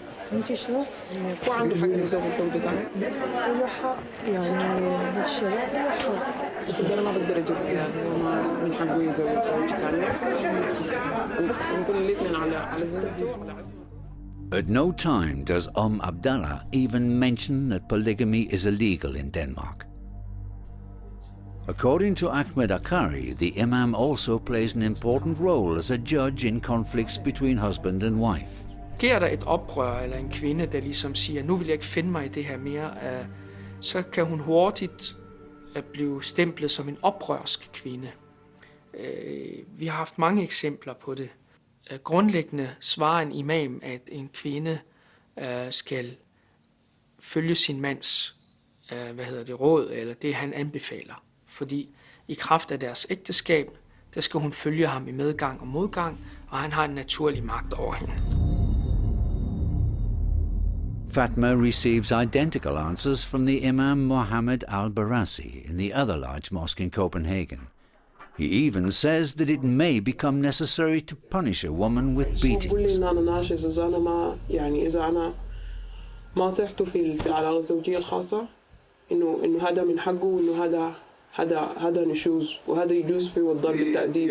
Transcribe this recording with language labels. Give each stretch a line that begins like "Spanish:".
Arabic: فهمتي شلون؟ هو عنده حق يتزوج زوجة ثانية؟ له حق يعني بالشرع له حق. بس إذا أنا ما بقدر أجيب أولاد هو ما من حقه يتزوج زوجة ثانية. نقول الاثنين على زوجته وعلى عصمته.
English: At no time does Abdallah even mention that polygamy is illegal in Denmark. According to Ahmed Akari, the imam also plays an important role as a judge in conflicts between husband and wife.
Danish: Sker der et oprør eller en kvinde, der ligesom siger, nu vil jeg ikke finde mig i det her mere, så kan hun hurtigt blive stemplet som en oprørsk kvinde. Vi har haft mange eksempler på det. Grundlæggende svarer en imam, at en kvinde skal følge sin mands råd, eller det han anbefaler. Fordi i kraft af deres ægteskab, der skal hun følge ham i medgang og modgang, og han har en naturlig magt over hende.
English: Fatma receives identical answers from the Imam Mohammed al-Barasi in the other large mosque in Copenhagen. He even says that it may become necessary to punish a woman with beatings.
Arabic: إذا أنا ما طيحته في العلاقة الزوجية الخاصة إنه هذا من حقه وإنه هذا نشوز وهذا يجوز فيه الضرب بالتأديب.